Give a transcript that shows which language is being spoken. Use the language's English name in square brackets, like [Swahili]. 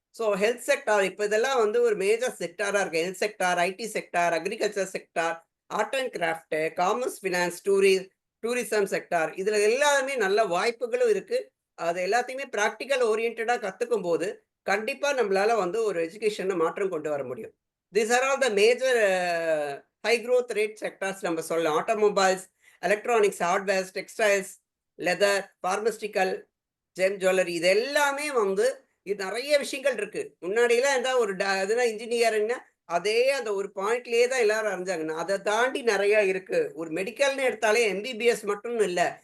[Tamil] So health sector இப்போ இதெல்லாம் வந்து ஒரு மேஜர் செக்டாராக இருக்குது. Health sector, IT sector, agriculture sector, art and craft, commerce, finance, tourism sector, இதில் எல்லாமே நல்ல வாய்ப்புகளும் இருக்குது. அது எல்லாத்தையுமே ப்ராக்டிக்கல் ஓரியன்டாக கற்றுக்கும் போது கண்டிப்பாக நம்மளால வந்து ஒரு எஜுகேஷனில் மாற்றம் கொண்டு வர முடியும். [English] These are all the major high growth rate sectors [Tamil] நம்ம சொல்லலாம். Automobiles, electronics, hardwares, textiles, leather, பார்மஸ்டிக்கல், GeM jewellery, இது எல்லாமே வந்து இது நிறைய விஷயங்கள் இருக்கு. முன்னாடிலாம் இருந்தா ஒரு எதுனா இன்ஜினியரிங்னா அதே அந்த ஒரு பாயிண்ட்லயே தான் எல்லாரும் அறிஞ்சாங்க. அதை தாண்டி நிறைய இருக்கு. ஒரு மெடிக்கல்னு எடுத்தாலே எம்பிபிஎஸ் மட்டும் இல்ல.